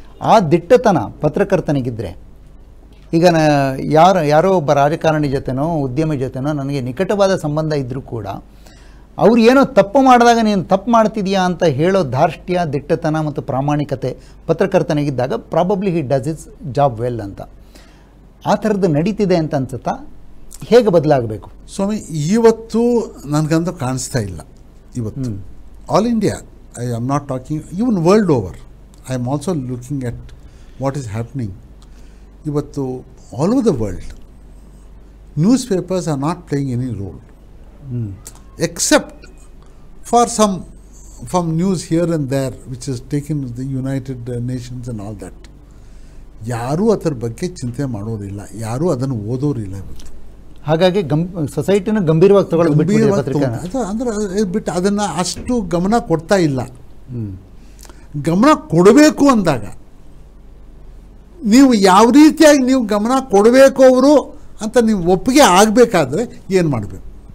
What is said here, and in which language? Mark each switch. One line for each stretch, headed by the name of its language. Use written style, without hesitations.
Kannada: ಆ ದಿಟ್ಟತನ ಪತ್ರಕರ್ತನಿಗಿದ್ದರೆ, ಈಗ ಯಾರೋ ಒಬ್ಬ ರಾಜಕಾರಣಿ ಜೊತೆನೋ ಉದ್ಯಮಿ ಜೊತೆನೋ ನನಗೆ ನಿಕಟವಾದ ಸಂಬಂಧ ಇದ್ದರೂ ಕೂಡ ಅವ್ರು ಏನೋ ತಪ್ಪು ಮಾಡಿದಾಗ ನೀನು ತಪ್ಪು ಮಾಡ್ತಿದೀಯಾ ಅಂತ ಹೇಳೋ ಧಾರ್ಷ್ಟ್ಯ, ದಿಟ್ಟತನ ಮತ್ತು ಪ್ರಾಮಾಣಿಕತೆ ಪತ್ರಕರ್ತನಿಗಿದ್ದಾಗ
English: probably he does his job well
Kannada: ಅಂತ. ಆ ಥರದ್ದು ನಡೀತಿದೆ ಅಂತ ಅನ್ಸುತ್ತಾ? ಹೇಗೆ ಬದಲಾಗಬೇಕು ಸ್ವಾಮಿ? ಇವತ್ತು ನನಗಂತೂ ಕಾಣಿಸ್ತಾ ಇಲ್ಲ. ಇವತ್ತು
English: All India, I am not talking even world over, I am also looking at what is happening.
Kannada: ಇವತ್ತು
English: All over the world newspapers are not playing any role, except for some news here and there which is taken the United Nations and all that.
Kannada: ಯಾರೂ ಅದರ ಬಗ್ಗೆ ಚಿಂತೆ ಮಾಡೋರಿಲ್ಲ, ಯಾರೂ ಅದನ್ನು ಓದೋರಿಲ್ಲ ಇವತ್ತು. ಹಾಗಾಗಿ ಸೊಸೈಟಿನ ಗಂಭೀರವಾಗಿ ತಗೊಳ್ಳೋದು ಬಿಟ್ಟು ಪತ್ರಿಕೆ ಅಂದರೆ ಬಿಟ್ಟು ಅದನ್ನು ಅಷ್ಟು ಗಮನ ಕೊಡ್ತಾ ಇಲ್ಲ. ಗಮನ ಕೊಡಬೇಕು ಅಂದಾಗ ನೀವು ಯಾವ ರೀತಿಯಾಗಿ ನೀವು ಗಮನ ಕೊಡಬೇಕು ಅವರು ಅಂತ ನೀವು ಒಪ್ಪಿಗೆ ಆಗಬೇಕಾದ್ರೆ ಏನು ಮಾಡಬೇಕು?